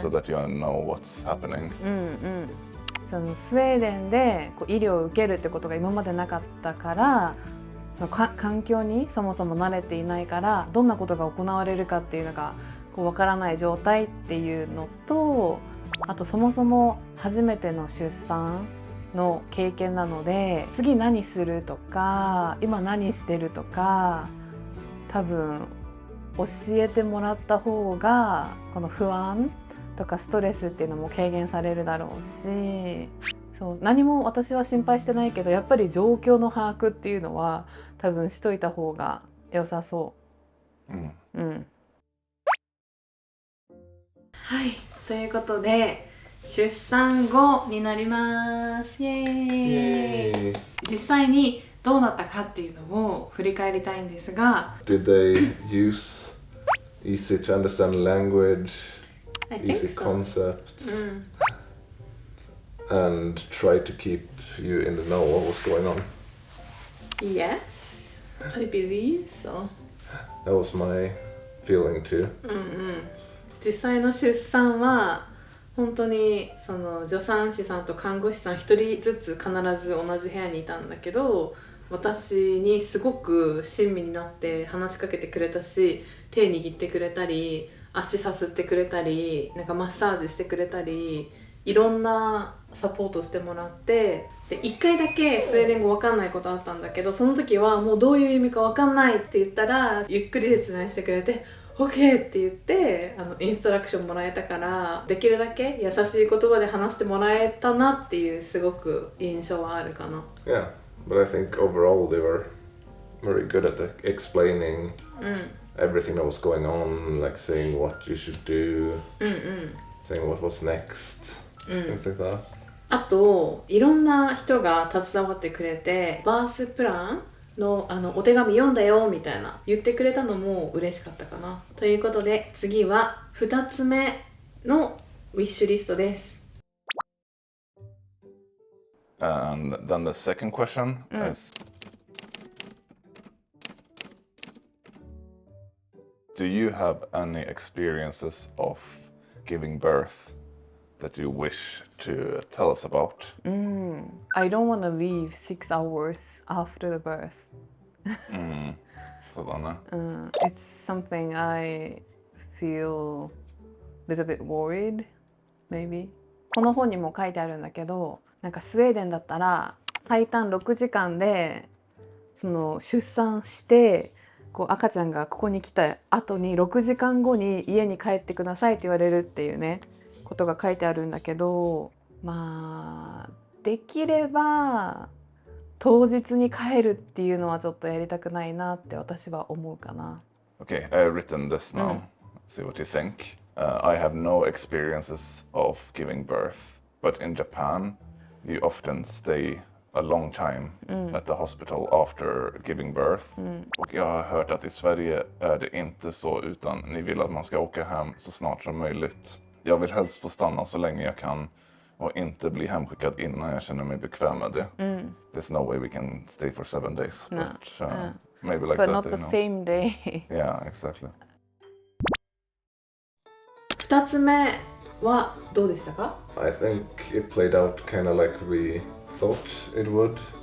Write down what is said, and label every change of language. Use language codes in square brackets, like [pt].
[en] so that you know what's happening. [ja] そのスウェーデンで医療を受けるってことが今までなかったから環境にそもそも慣れていないからどんなことが行われるかっていうのがわからない状態っていうのとあとそもそも初めての出産の経験なので次何するとか今何してるとか多分教えてもらった方がこの不安とかストレスっていうのも軽減されるだろうしそう何も私は心配してないけどやっぱり状況の把握っていうのは多分しといた方が良さそう。はい、ということで出産後になります。イエーイ。実際にどうなったかっていうのを振り返りたいんですが [en] Did they use easy to understand language, easy concepts, and try to keep you in the know what was going on? Yes, I believe so. That was my feeling too. [ja] 実際の出産は本当にその助産師さんと看護師さん一人ずつ必ず同じ部屋にいたんだけど私にすごく親身になって話しかけてくれたし手握ってくれたり足さすってくれたりなんかマッサージしてくれたりいろんなサポートしてもらって、で1回だけスウェーデン語わかんないことあったんだけど、その時はもうどういう意味かわかんないって言ったらゆっくり説明してくれて OK って言ってインストラクションもらえたから、できるだけ優しい言葉で話してもらえたなっていうすごく印象はあるかな。 [en] Yeah, but I think overall they were very good at explaining everything that was going on, like saying what you should do, saying what was next, things like that. [ja] あといろんな人が携わってくれて、バースプランのお手紙読んだよみたいな言ってくれたのも嬉しかったかな。ということで次は2つ目のウィッシュリストです。 [en] And then the second question is, do you have any experiences of giving birth that you wish to tell us about? I don't want to leave 6 hours after the birth. [ja] そうだね。 [en] It's something I feel a little bit worried, maybe. [ja] この本にも書いてあるんだけど、なんかスウェーデンだったら最短6時間でその出産してこう赤ちゃんがここに来た後に6時間後に家に帰ってくださいって言われるっていうねことが書いてあるんだけど、まあできれば当日に帰るっていうのはちょっとやりたくないなって私は思うかな。 [en] Okay, I have written this now. See what you think. I have no experiences of giving birth, but in Japan, you often stay a long time at the hospital after giving birth. [sv] Och jag har hört att i Sverige är det inte så, utan ni vill att man ska åka hem så snart som möjligt. Jag vill helst få stanna så länge jag kan och inte bli hemskickad innan jag känner mig bekväm med det. [en] There's no way we can stay for 7 days. No. But maybe like But that, not you the know. same day. Yeah, exactly. [ja] 2つ目はどうでしたか？ [en] I think it played out kind of like we thought it would.